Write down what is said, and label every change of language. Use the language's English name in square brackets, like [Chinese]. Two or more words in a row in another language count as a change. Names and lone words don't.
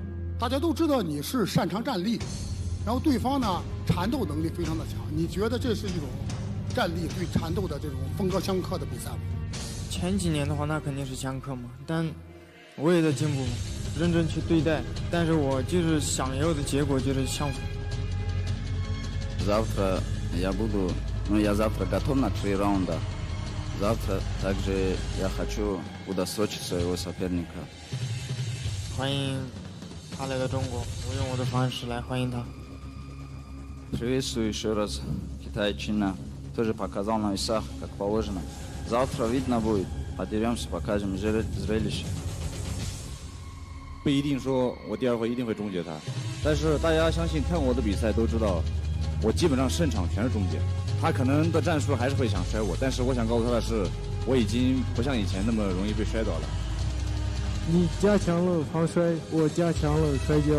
[Chinese] 大家都知道你是擅长站立，然后对方呢缠斗能力非常的强，你觉得这是一种站立对缠斗的这种风格相克的比赛吗？前几年的话，那肯定是相克嘛，但我也在进步嘛。认真去对待，但是我就是想要的结果就是相反。 [Russian] Завтра я буду, я завтра готов на 3 раунда. Завтра также я хочу удосрочить своего соперника. [Chinese] 欢迎他来到中国，我用我的方式来欢迎他。 [Russian] Приветствую еще раз Китай-Чина. Тоже показал на весах, как положено. Завтра видно будет. Подеремся, покажем зрелище. [Chinese] 不一定说我第二回一定会终结他，但是大家相信看我的比赛都知道，我基本上胜场全是终结。他可能的战术还是会想摔我，但是我想告诉他的是，我已经不像以前那么容易被摔倒了。你加强了防摔，我加强了摔跤。